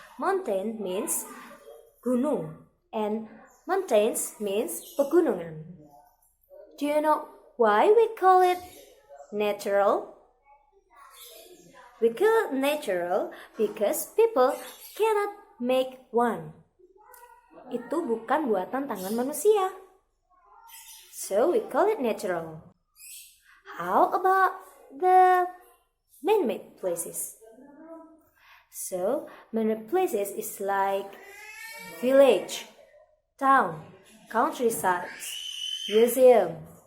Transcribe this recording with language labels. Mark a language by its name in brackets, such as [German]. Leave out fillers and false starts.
[English] Mountain means gunung and mountains means pegunungan. Do you know why we call it natural? We call it natural because people cannot make one. [Indonesian] Itu bukan buatan tangan manusia. [English] So we call it natural. How about the man-made places? So man-made places is like village, town, countryside, museum.